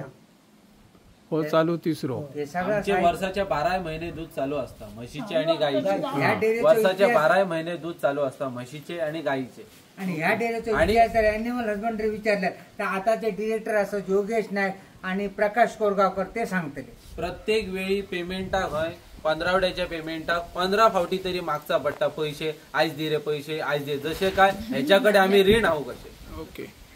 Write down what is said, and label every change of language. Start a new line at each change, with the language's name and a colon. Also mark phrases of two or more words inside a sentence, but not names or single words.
Konkani: हो चालू तिसरो. आमचे वर्षाच्या 12 महिने दूध चालू असता म्हशीचे आणि गाईचे. वर्षाच्या 12 महिने दूध चालू असता म्हशीचे आणि गाईचे. आणि ह्या डेअरीचं
English: animal husbandry
Konkani: विचारलं तर आताचे डिरेक्टर असं योगेश नाईक आणि प्रकाश कोरगावकर ते सांगतले प्रत्येक वेळी पेमेंटाक हय 15 पेमेंटाक 15 फावटी तरी मागचा पडटा पैसे. आयज दे रे पैसे, आयज दे.
Marathi: जसे काय ह्याच्याकडे आम्ही ऋण आहोत कसे. ओके.